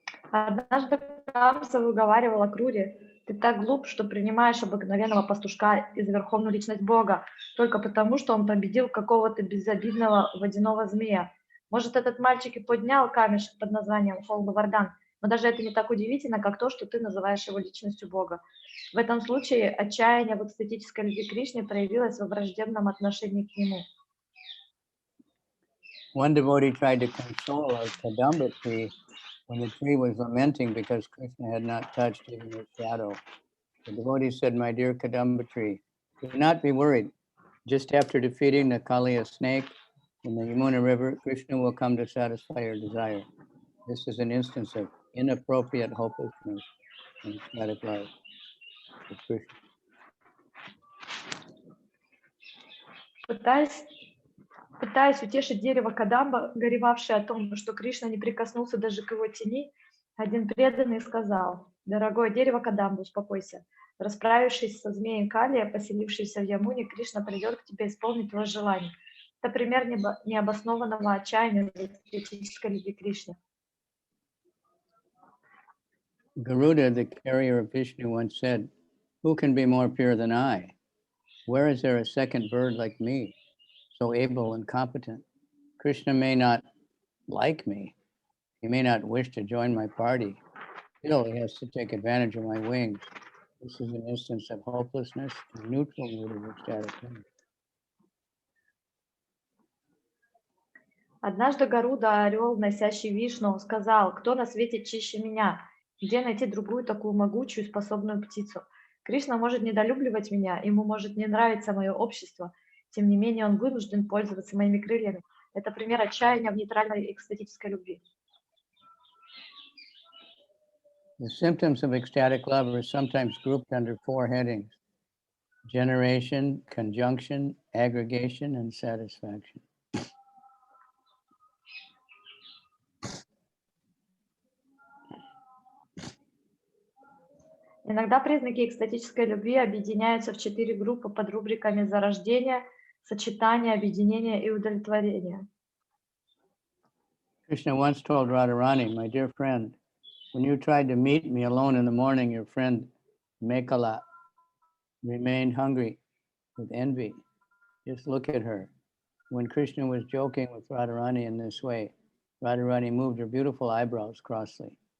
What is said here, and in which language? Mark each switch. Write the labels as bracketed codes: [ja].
[ru] Однажды Камса выговаривал Акруре: «Ты так глуп, что принимаешь обыкновенного пастушка из верховную личность Бога, только потому, что он победил какого-то безобидного водяного змея. Может, этот мальчик и поднял камешек под названием Холбавардан, но даже это не так удивительно, как то, что ты называешь его личностью Бога». В этом случае отчаяние в экстатической любви к Кришне проявилось во враждебном отношении к нему. [en] One devotee tried to console a kadamba tree when the tree was lamenting because Krishna had not touched even its shadow. The devotee said, "My dear kadamba tree, do not be worried. Just after defeating the Kaliya snake in the Yamuna River, Krishna will come to satisfy your desire." This is an instance of inappropriate hopelessness and ecstatic love of Krishna. [ru] Пытаясь утешить дерево Кадамба, горевавшее о том, что Кришна не прикоснулся даже к его тени, один преданный сказал: «Дорогое дерево Кадамба, успокойся. Расправившись со змеем Калия, поселившийся в Ямуне, Кришна придет к тебе исполнить твое желание». Это пример необоснованного отчаяния в эстетической любви к Кришне. [en] Garuda, the carrier of Vishnu, once said, "Who can be more pure than I? Where is there a second bird like me, so able and competent? Krishna may not like me. He may not wish to join my party. Still, he has to take advantage of my wings. This is an instance of hopelessness and neutral mood of ecstatic love." [ru] Однажды Гаруда, орел, носящий Вишну, сказал: «Кто на свете чище меня? Где найти другую такую могучую и способную птицу? Кришна может недолюбливать меня, ему может не нравиться мое общество, тем не менее он вынужден пользоваться моими крыльями». Это пример отчаяния в нейтральной экстатической любви. [en] The symptoms of ecstatic love are sometimes grouped under 4 headings: generation, conjunction, aggregation, and satisfaction. [ru] Иногда признаки экстатической любви объединяются в 4 группы под рубриками зарождения, сочетания, объединения и удовлетворения. [en] Krishna once told Radharani, "My dear friend, when you tried to meet me alone in the morning, your friend Mekhala remained hungry with envy. Just look at her." When Krishna was joking with Radharani in this way, Radharani moved her beautiful eyebrows crossly.